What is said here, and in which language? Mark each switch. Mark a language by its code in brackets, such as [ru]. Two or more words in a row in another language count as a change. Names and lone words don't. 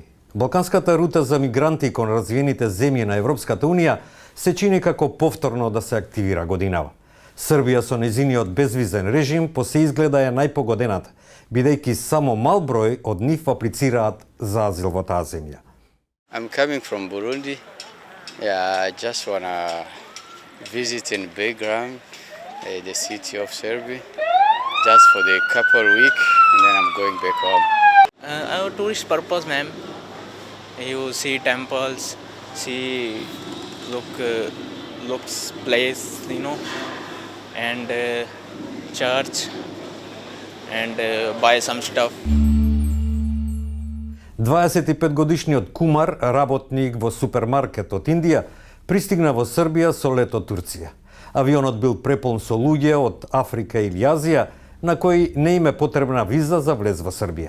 [mk] Балканската рута за мигранти кон развиените земји на Европската Унија се чини како повторно да се активира годинава. Србија со незиниот безвизен режим по се изгледа е најпогодената, бидејќи само мал број од нив аплицираат за азил во таа земја. [en] I'm coming from Burundi. Yeah, I just wanna visit in Belgrade, the city of Serbia, just for the couple week, and then I'm going back home. Our tourist purpose, ma'am. You see temples, see looks place, and church, and buy some stuff. [mk] 25-годишниот Кумар, работник во супермаркет од Индија, пристигна во Србија со лет од Турција. Авионот бил преполн со луѓе од Африка или Азија, на кои не им е потребна виза за влез во Србија.